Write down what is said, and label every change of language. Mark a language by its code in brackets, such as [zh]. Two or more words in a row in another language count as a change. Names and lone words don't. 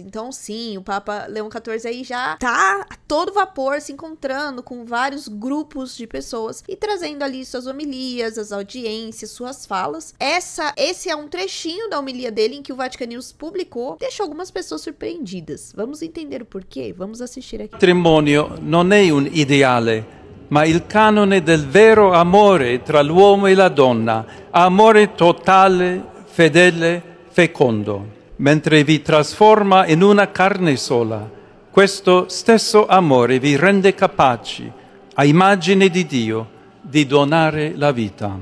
[pt] Então, sim, o Papa Leão XIV aí já tá a todo vapor se encontrando com vários grupos de pessoas e trazendo ali suas homilias, as audiências, suas falas. Esse é um trechinho da homilia dele em que o Vatican News publicou, deixou algumas pessoas surpreendidas. Vamos entender o porquê? Vamos assistir aqui. [it] Matrimonio non è un ideale, ma il canone del vero amore tra l'uomo e la donna, amore totale, fedele, fecondo. Mentre vi trasforma in una carne sola, questo stesso amore vi rende capaci, a immagine di Dio, di donare la vita.